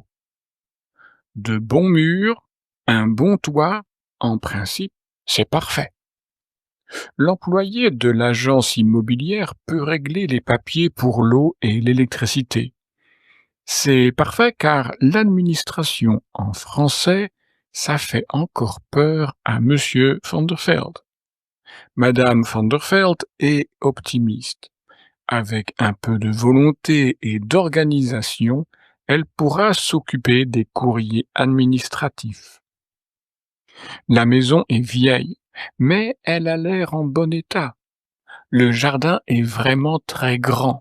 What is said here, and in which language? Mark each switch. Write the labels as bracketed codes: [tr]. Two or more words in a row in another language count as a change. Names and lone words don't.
[fr] De bons murs, un bon toit, en principe, c'est parfait. L'employé de l'agence immobilière peut régler les papiers pour l'eau et l'électricité. C'est parfait car l'administration en français, ça fait encore peur à Monsieur van der Veld. Madame van der Veld est optimiste. Avec un peu de volonté et d'organisation, elle pourra s'occuper des courriers administratifs. La maison est vieille, mais elle a l'air en bon état. Le jardin est vraiment très grand.